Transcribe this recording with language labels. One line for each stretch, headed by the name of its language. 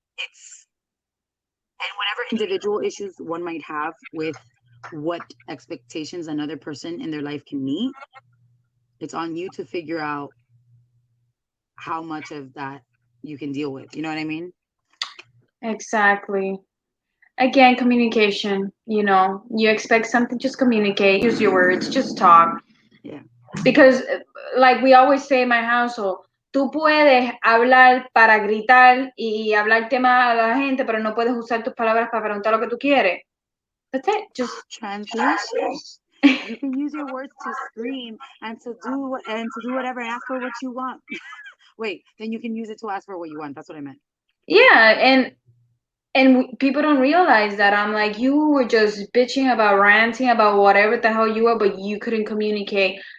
English: It's, and whatever individual issues one might have with what expectations another person in their life can meet, it's on you to figure out how much of that you can deal with. You know what I mean? Exactly. Again, communication. You expect something, just communicate. Use your words. Just talk. Yeah. Because, like we always say in my household,
Spanish: tú puedes hablar para gritar y hablar tema a la gente, pero no puedes usar tus palabras para preguntar lo que tú quieres.
English: That's it. Just Translation. You can use your words to scream and to do whatever and ask for what you want. Wait, then you can use it to ask for what you want. That's what I meant. yeah, and people don't realize that. I'm like, you were just bitching about, ranting about whatever the hell you were, but you couldn't communicate.